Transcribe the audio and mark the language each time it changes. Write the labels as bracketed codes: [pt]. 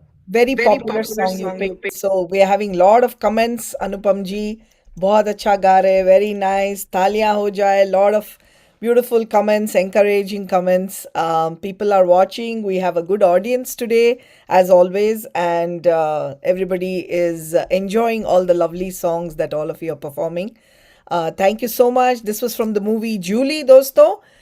[en] very popular song you picked. So we are having lot of comments. [hi] Anupam ji, बहुत अच्छा गा रहे, [en] very nice. [hi] तालियां हो जाए. [en] Lot of beautiful comments, encouraging comments. People are watching. We have a good audience today, as always, and everybody is enjoying all the lovely songs that all of you are performing. Thank you so much. This was from the movie Julie, dosto.